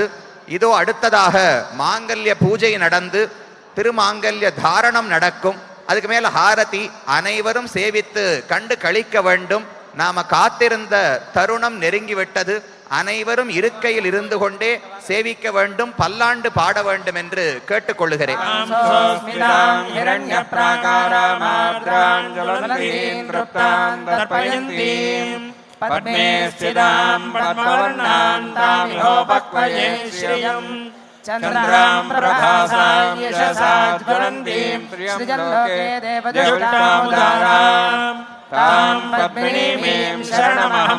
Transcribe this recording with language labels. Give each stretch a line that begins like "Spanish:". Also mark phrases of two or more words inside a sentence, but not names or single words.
Tamil: இதோ அடுத்ததாக மாங்கல்ய பூஜை நடந்து திருமாங்கல்ய தாரணம் நடக்கும். அதுக்கு மேல ஹாரதி அனைவரும் சேவித்து கண்டு கழிக்க வேண்டும். நாம காத்திருந்த தருணம் நெருங்கிவிட்டது. அனைவரும் இருக்கையில் இருந்து கொண்டே சேவிக்க வேண்டும், பல்லாண்டு பாட வேண்டும் என்று கேட்டுக்கொள்ளுகிறேன்.
Sanskrit: चन्द्रां प्रभासां यशसाज्वलन्तीं सृजल्लोके देवदुष्टामुदारां तां पद्मिनीं शरणमहं